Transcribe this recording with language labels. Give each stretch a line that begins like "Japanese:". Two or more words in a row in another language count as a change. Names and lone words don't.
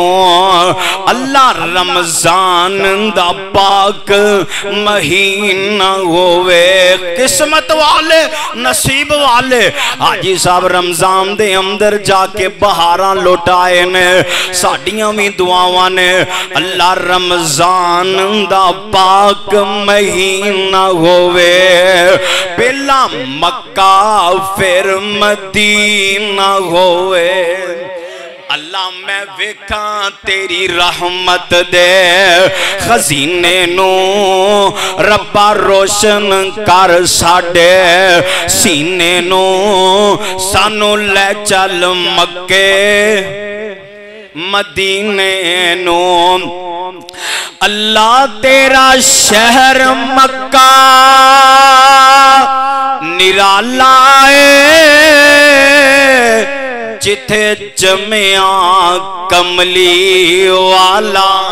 Punjabi: اللہ رمضان دا پاک مہینہ ہووے، قسمت والے نصیب والے حاجی صاحب رمضان دے اندر جاکے بہاراں لٹائے نے. ساڈیاں بھی دعاواں نے اللہ رمضان دا پاک مہینہ ہووے، پہلا مکہ فیر مدینہ ہووے. اللہ میں ویکھاں تیری رحمت دے خزینے نو ربا روشن کر ساڈے سینے نو سانو لے چل مکے مدینے نو اللہ تیرا شہر مکہ نرالا جتھے جمعہ کملی والا